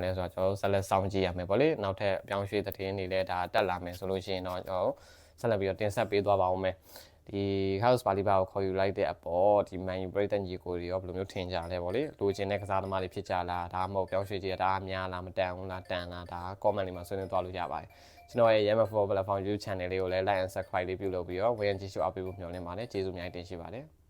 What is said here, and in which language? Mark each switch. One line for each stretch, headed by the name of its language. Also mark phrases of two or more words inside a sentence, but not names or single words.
Burmese: လဲဆိုတော့ကျွန်တော်ဆက်လက်စောင့်ကြည့်ရမယ်ပေါ့လေနောက်ထပ်ပြောင်းရွှေ့သတင်းတွေလည်းဒါတက်လာမယ်ဆိုလို့ရှိရင်တော့ကျွန်တော်ဆက်လက်ပြီးတော့တင်ဆက်ပေးသွားပါဦးမယ်ဒီ House Paliba ကိုခေါ်ယူလိုက်တဲ့အပေါ်ဒီ Man U ပြည်သက်ညီကိုတွေရောဘယ်လိုမျိုးထင်ကြလဲပေါ့လေလိုချင်တဲ့ကစားသမားတွေဖြစ်ကြလားဒါမှမဟုတ်ပြောင်းရွှေ့ကြတာများလားမတန်ဘူးလားတန်လားဒါ comment တွေမှာဆွေးနွေးသွားလို့ရပါတယ်ကျွန်တော်ရဲ့ Yama Football Platform YouTube channel လေးကိုလည်း
English: like and subscribe
Burmese: လေးပြုလုပ်ပြီးတော့ဝင်ကြည့်ရှုအားပေးဖို့မျှော်လင့်ပါတယ်ကျေးဇူးအများကြီးတင်ရှိပါတယ်